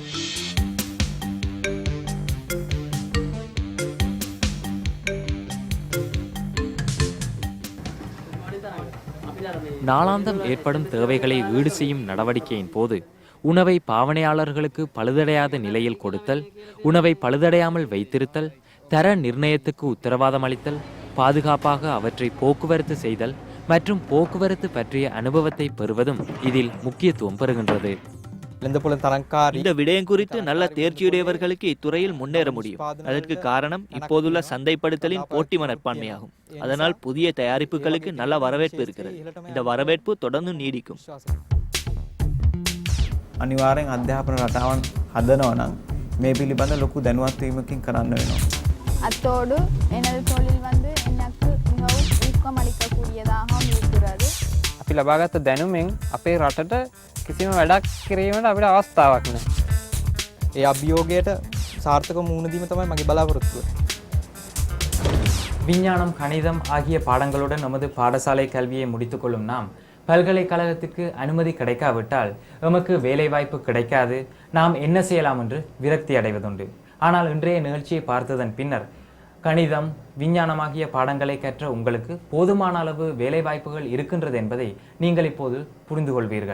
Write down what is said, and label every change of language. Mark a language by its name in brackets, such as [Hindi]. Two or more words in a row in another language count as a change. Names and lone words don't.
[Tamil] நாளாந்தம் ஏற்படும் தேவைகளை ஈடு செய்யும் நடவடிக்கையின் போது உணவை பாவனையாளர்களுக்கு பழுதடையாத நிலையில் கொடுத்தல், உணவை பழுதடையாமல் வைத்திருத்தல், தர நிர்ணயத்துக்கு உத்தரவாதம் அளித்தல், பாதுகாப்பாக அவற்றை போக்குவரத்து செய்தல் மற்றும் போக்குவரத்து பற்றிய அனுபவத்தை பெறுவதும் இதில் முக்கியத்துவம் பெறுகின்றது. இந்த விடயம் குறித்து நல்ல தேர்ச்சியுடையவர்களுக்கு இத்துறையில் முன்னேற முடியும். அதற்கு காரணம் இப்போதுள்ள சந்தைப்படுத்தலின் போட்டி மனப்பான்மையாகும். அதனால் புதிய தயாரிப்புகளுக்கு நல்ல வரவேற்பு இருக்கிறது. இந்த வரவேற்பு தொடர்ந்து நீடிக்கும். [Sinhala] අනිවාර්යෙන් අධ්‍යාපන රටාවන් හදනවා නම් මේ පිළිබඳ ලොකු දැනුවත් වීමකින් කරන්න වෙනවා. [Tamil] அத்தோடு எனது தொழில் எனக்கு மிகவும் ஊக்கமளிக்கக்கூடியதாகவும் இருக்கிறது. [Sinhala] අපි ලබාගත් දැනුමෙන් අපේ රටට කිසිම වැඩක් කිරීමට අපිට අවස්ථාවක් නැහැ. ඒ අභියෝගයට සාර්ථක මුහුණ දීම තමයි මගේ බලාපොරොත්තුව. [Tamil] விஞ்ஞானம், கணிதம் ஆகிய பாடங்களுடன் நமது பாடசாலை கல்வியை முடித்துக்கொள்ளும் நாம் பல்கலைக்கழகத்திற்கு அனுமதி கிடைக்காவிட்டால் எமக்கு வேலைவாய்ப்பு கிடைக்காது, நாம் என்ன செய்யலாம் என்று விரக்தி அடைவதுண்டு. ஆனால் இன்றைய நிகழ்ச்சியை பார்த்ததன் பின்னர் கணிதம், விஞ்ஞானமாகிய பாடங்களை கற்ற உங்களுக்கு போதுமான அளவு வேலைவாய்ப்புகள் இருக்கின்றது என்பதை நீங்கள் இப்போது புரிந்து கொள்வீர்கள்.